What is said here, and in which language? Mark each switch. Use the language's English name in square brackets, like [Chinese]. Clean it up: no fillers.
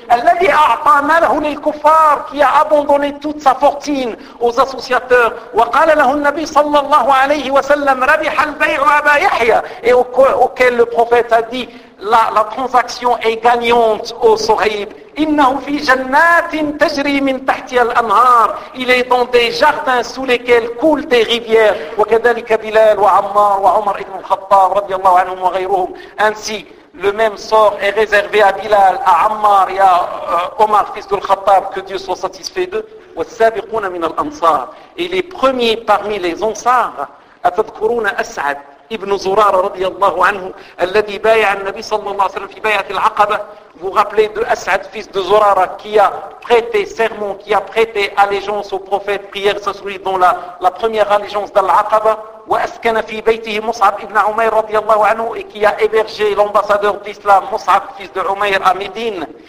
[Arabic] الَّذِي أَعْطَى مَالَهُ لِلْكُفَّارِ [French] Qui a abandonné toute sa fortune aux associateurs. [Arabic] وَقَالَ لَهُ النَّبِيُّ صَلَّى اللَّهُ عَلَيْهِ وَسَلَّمَ رَبِحَ الْبَيْعُ أَبَا يَحْيَى [French] Et auquel le prophète a dit, la transaction est gagnante au Suhaib. [Arabic] إنه في جنات تجري من تحتها الأنهار. [French] Il est dans des jardins sous lesquels coulent des rivières. [Arabic] وكذلك بلال وعمار وعمر بن الخطاب رضي الله عنهم وغيرهم. [French] Ainsi, le même sort est réservé à Bilal, à Ammar et à Omar, fils du Khattab, que Dieu soit satisfait d'eux. [Arabic] والسابقون من الأنصار. [French] Et les premiers parmi les Ansar, [Arabic] أتذكرون أسعد ابن زرار رضي الله عنه الذي بايع النبي صلى الله عليه وسلم في بيعة العقبة. [French] Vous rappelez de Asad, fils de Zurara, qui a prêté serment, qui a prêté allégeance au prophète, prière, ça se dans la première allégeance d'Al-Aqaba, [Arabic] wa askana fi baytihi Mus'ab ibn Umayr radiyallahu anhu, [French] et qui a hébergé l'ambassadeur d'Islam, Mus'ab, fils de Umayr, à Médine.